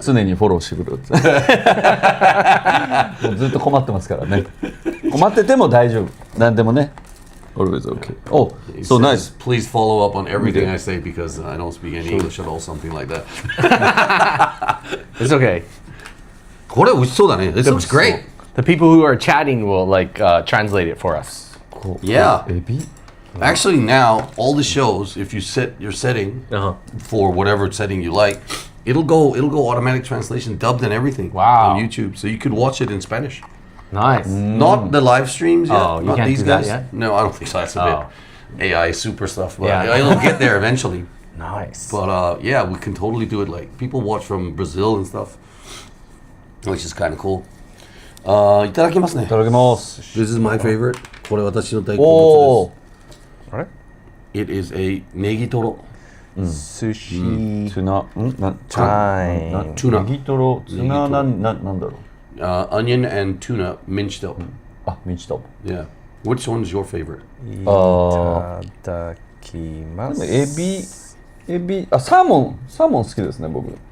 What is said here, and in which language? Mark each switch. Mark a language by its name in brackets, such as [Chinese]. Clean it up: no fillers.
[Japanese] 常にフォローしてくるって。もうずっと困ってますからね。困ってても大丈夫。なんでもね。 [English] Always okay. Oh, so nice. Please follow up on everything I say because I don't speak any English at all, something like that. It's okay. [Japanese] これ美味しそうだね。 [English] This looks great. The people who are chatting will translate it for us. Yeah. [Japanese] エビ？ [English] Actually, now all the shows, if you set your setting for whatever setting you like, it'll go automatic translation, dubbed and everything. Wow. On YouTube, so you could watch it in Spanish. Nice. Not the live streams yet. Oh, you not can't these do that guys. yet? No, I don't think so. That's a bit AI super stuff, but Yeah. it'll get there eventually. Nice. But yeah, we can totally do it. Like people watch from Brazil and stuff, which is kind of cool. [Japanese] いただきますね。いただきます。 [English] This is my favorite. [Japanese] これ私の大好お物お。あれ？ [English] It is a ネギトロ。 Sushi. [Japanese] ツナ、はいツナネギトロ、ツナなんだろう。 [English] Onion and tuna minced up. [Japanese] あ、ミンチと。 [English] Yeah. Which one is your favorite? [Japanese] いただきま。ですもエビ、あ、サーモン好きですね、僕。